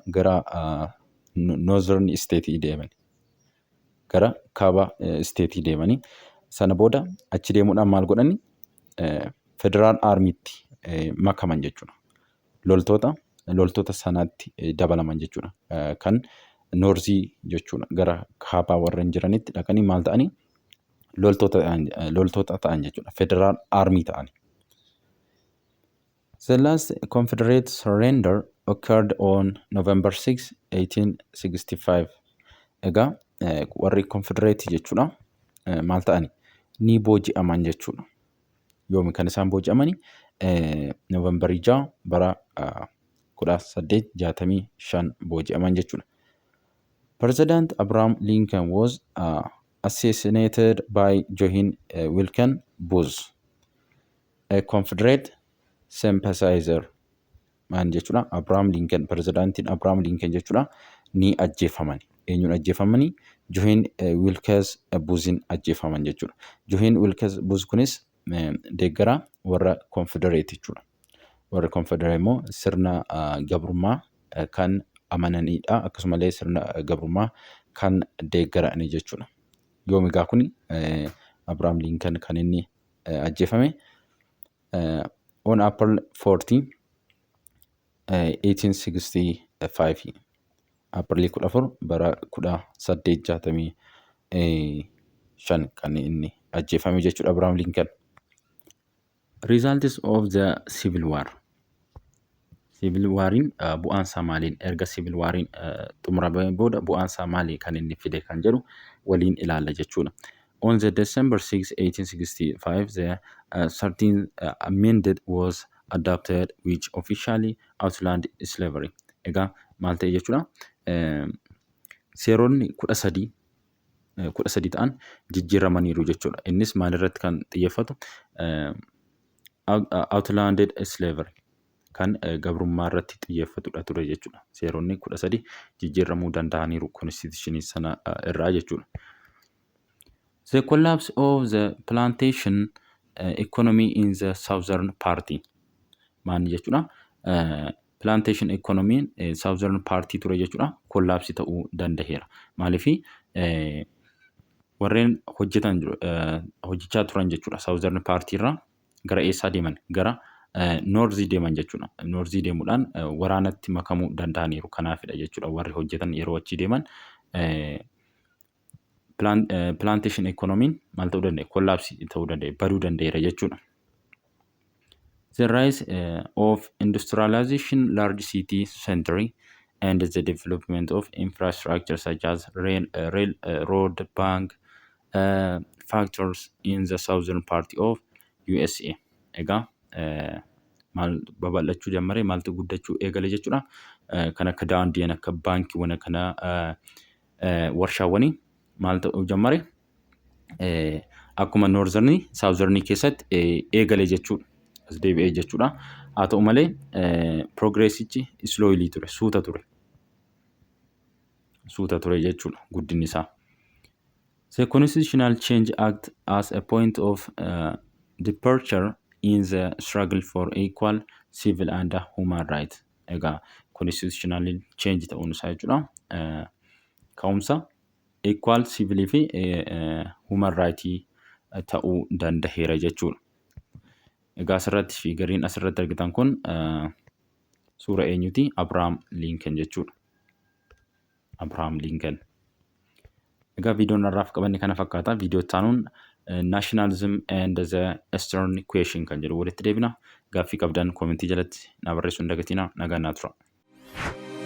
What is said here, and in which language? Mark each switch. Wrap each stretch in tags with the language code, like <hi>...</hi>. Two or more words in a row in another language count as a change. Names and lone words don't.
<om>Gara</om> <en>northern state</en> <om>deeman. Gara kaaba state deemanii sana booda achi deemuudhaan maal godhani? Federal Armytti makaman jechuudha. Loltoota sanaatti dabalaman jechuudha. Kan noorzii jechuudha. Gara kaabaa warreen jiranitti dhaqanii maal ta'anii? Loltoota ta'an jechuudha. Federal Army ta'ani.</om> <en>The last Confederate surrender occurred on November 6, 1865.</en> <om>Egaa warri Confederate jechuudha. Maal ta'ani? Ni booji'aman jechuudha. Yoomi kan isaan booji'amani? November 6 bara 1865 booji'aman jechuudha.</om> <en>President Abraham Lincoln was assassinated by John Wilkes Booth, a Confederate sympathizer.</en> <om>Maan jechuudha. Abraham Lincoln, Presidentiin Abraham Lincoln jechuudha. Ni ajjeefamani. Eenyuun ajjeefamani? John Wilkes Boothin ajjeefaman jechuudha. John Wilkes Booth kunis deeggara warra Confederate jechuudha. Warra Confederate immoo sirna gabrummaa kan amananidha. Akkasumallee sirna gabrummaa kan deeggarani jechuudha. Yoomigaa kun Abraham Lincoln kan inni ajjeefame</om> <en>on April 14, 1865.</en> <om>April 14 bara 1865 kan inni ajjeefame jechuudha Abraham Lincoln.</om> <en>Results of the Civil War.</en> <om>Civil War'in bu'aansaa maaliin? Erga Civil War'in xumurameen booda bu'aansaa maalii kan inni fide kan jedhu waliin ilaalla jechuudha.</om> <en>On the December 6, 1865, the 13th amendment was adopted which officially outlawed slavery.</en> <om>Egaa maal ta'e jechuudha? Seeronni 13 ta'an jijjiiramaniiru jechuudha. Innis maalirratti kan xiyyeeffatu</om> <en>outlawed slavery</en> <om>kan gabrummaa irratti xiyyeeffatudha ture jechuudha. Seeronni 13 jijjiiramuu danda'aniiru constitution sana irraa jechuudha.</om> <en>The collapse of the plantation economy in the southern party.</en> <om>Maal jechuudha?</om> <en>Plantation economy southern party</en> <om>ture jechuudha. Collapse ta'uu danda'eera. Maaliif warreen hojjechaa turan jechuudha.</om> <en>Southern party</en> <om>irraa gara eessaa deeman? Gara North deeman jechuudha. North deemuudhaan waraanatti makamuu danda'aniiru. Kanaafidha jechuudha warri hojjetan yeroo achi deeman</om> <en>plantation economy</en> <om>maal ta'uu danda'e? Collapse ta'uu danda'e, baduu danda'eera jechuudha.</om> <en>The rise of industrialization, large city century, and the development of infrastructure such as road, bank, factors in the southern part of USA.</en> <om>Egaa maal babal'achuu jalqabe, maaltu guddachuu eegale jechuudha. Kan akka daandiin, akka baankiiwwan, kana warshaawwanii maal ta'uu jalqabe akkuma noorዘርኒ saawuzarnii keessatti eegale jechuudha. As deebi'ee jechuudha. Haa ta'u malee progressichi slowly ture, suuta ture jechuudha guddinni isaa.</om> <en>The Constitutional Change Act as a point of departure in the struggle for equal civil and human rights.</en> <om>Egaa</om> <en>constitutional change</en> <om>ta'uun isaa jechuudha. Ka'umsa</om> <en>equal civil</en> <om>fi</om> <en>human right</en> <om>ta'uu danda'eera jechuudha. Egaa asirratti fi gariin asirratti argitan kun suura eenyuti? Abraham Lincoln jechuudha. Abraham Lincoln. Egaa viidiyoon har'aaf qabanne kana fakkaata. Viidiyoo taanuun</om> <en>nationalism and the Eastern question</en> <om>kan jedhu walitti deebina. Gaaffii qabdan koomentii jalatti na barreessuu hin dagatinaa. Nagaan naa tura.</om>